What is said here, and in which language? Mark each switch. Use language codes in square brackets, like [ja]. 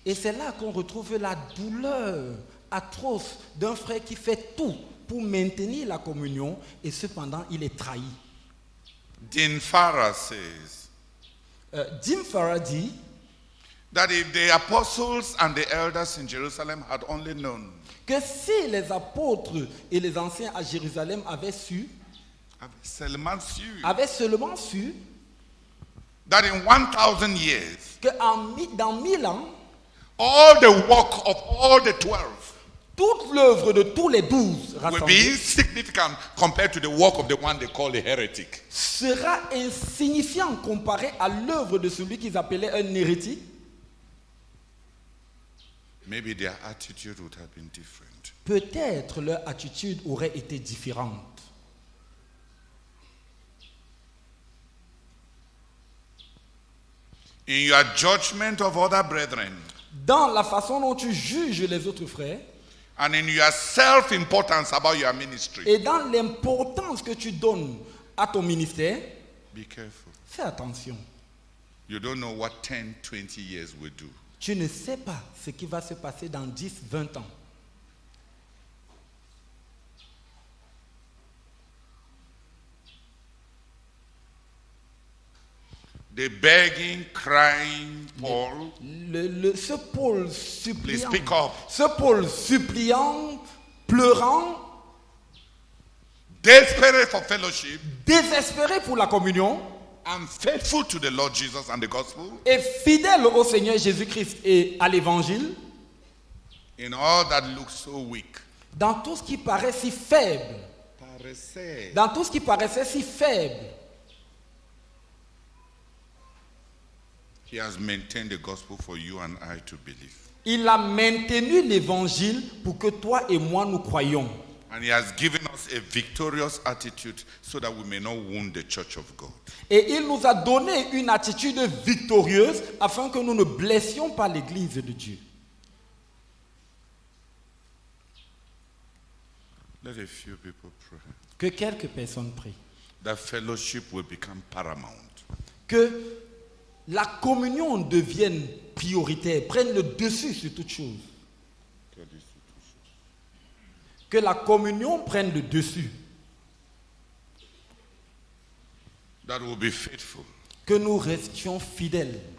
[fr] Et c'est là qu'on retrouve la douleur atroce d'un frère qui fait tout pour maintenir la communion et cependant il est trahi. [en] Dean Farrar says [fr] Jim Farrar dit [en] that if the apostles and the elders in Jerusalem had only known, [fr] que si les apôtres et les anciens à Jérusalem avaient seulement su [en] that in 1,000 years, [fr] que dans 1000 ans, [en] all the work of all the 12 [fr] toute l'œuvre de tous les 12 [en] will be [fr] rassemblés [en] insignificant compared to the work of the one they call a heretic. [fr] sera insignifiant comparé à l'œuvre de celui qu'ils appelaient un hérétique. [en] Maybe their attitude would have been different. [fr] Peut-être leur attitude aurait été différente. [en] In your judgment of other brethren [fr] Dans la façon dont tu juges les autres frères [en] and in your self-importance about your ministry, [fr] et dans l'importance que tu donnes à ton ministère, [en] be careful. [fr] fais attention. [en] You don't know what 10, 20 years will do. [fr] Tu ne sais pas ce qui va se passer dans 10, 20 ans. [en] The begging, crying Paul, [fr] Ce Paul [en] please [fr] suppliant, [en] speak up. [fr] ce Paul suppliant, pleurant, [en] Desperate for fellowship [fr] désespéré pour la communion [en] and faithful to the Lord Jesus and the gospel, [fr] et fidèle au Seigneur Jésus-Christ et à l'évangile, [en] in all that looks so weak. [fr] dans tout ce qui paraît si faible, dans tout ce qui paraissait si faible, [en] He has maintained the gospel for you and I to believe. [fr] il a maintenu l'évangile pour que toi et moi nous croyions. [en] And he has given us a victorious attitude so that we may not wound the church of God. [fr] Et il nous a donné une attitude victorieuse afin que nous ne blessions pas l'Église de Dieu. [en] Let a few people pray. [fr] Que quelques personnes prient. [en] That fellowship will become paramount. [fr] Que la communion devienne prioritaire, prenne le dessus sur toute chose. Que la communion prenne le dessus. [en] That will be faithful. [fr] Que nous restions fidèles.